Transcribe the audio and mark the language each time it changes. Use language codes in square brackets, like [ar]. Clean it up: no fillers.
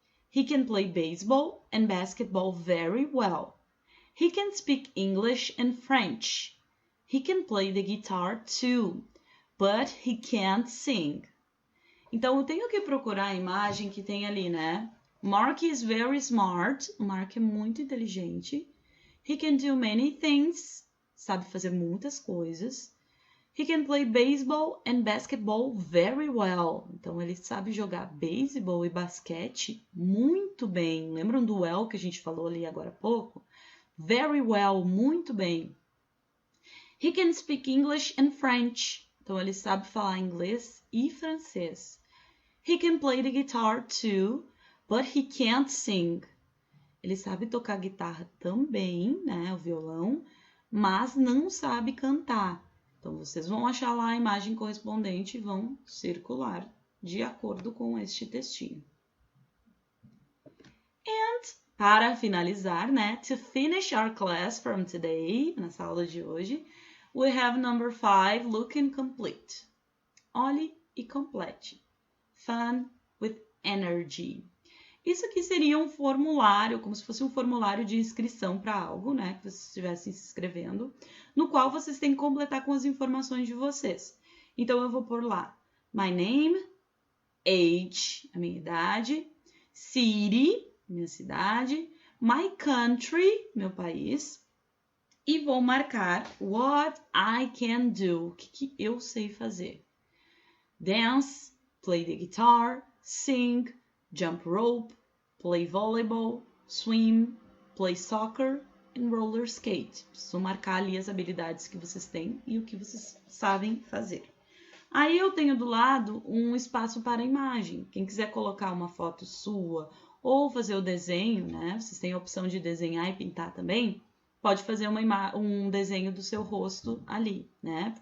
[en] He can play baseball and basketball very well. He can speak English and French. He can play the guitar too, but he can't sing. [pt] Então, eu tenho que procurar a imagem que tem ali, né? [en] Mark is very smart. [pt] O Mark é muito inteligente. [en] He can do many things. [pt] Sabe fazer muitas coisas. [en] He can play baseball and basketball very well. [pt] Então, ele sabe jogar beisebol e basquete muito bem. Lembram do well que a gente falou ali agora há pouco? [en] Very well, [pt] muito bem. [en] He can speak English and French. [pt] Então, ele sabe falar inglês e francês. [en] He can play the guitar too, but he can't sing. [pt] Ele sabe tocar guitarra também, né, o violão, mas não sabe cantar. Então, vocês vão achar lá a imagem correspondente e vão circular de acordo com este textinho. [en] And, [pt] para finalizar, né, [en] to finish our class from today, [pt] nessa aula de hoje, [en] we have number 5, look and complete. [pt] Olhe e complete. [en] Fun with energy. [pt] Isso aqui seria um formulário, como se fosse um formulário de inscrição para algo, né? Que vocês estivessem se inscrevendo, no qual vocês têm que completar com as informações de vocês. Então, eu vou pôr lá [en] my name, age, [pt] a minha idade, city, minha cidade, [en] my country, [pt] meu país, e vou marcar [en] what I can do, [pt] o que eu sei fazer. [en] Dance, play the guitar, sing, jump rope, play volleyball, swim, play soccer and roller skate. [pt] Preciso marcar ali as habilidades que vocês têm e o que vocês sabem fazer. Aí eu tenho do lado um espaço para imagem. Quem quiser colocar uma foto sua ou fazer o desenho, né? Vocês têm a opção de desenhar e pintar também. Pode fazer um desenho do seu rosto ali, né?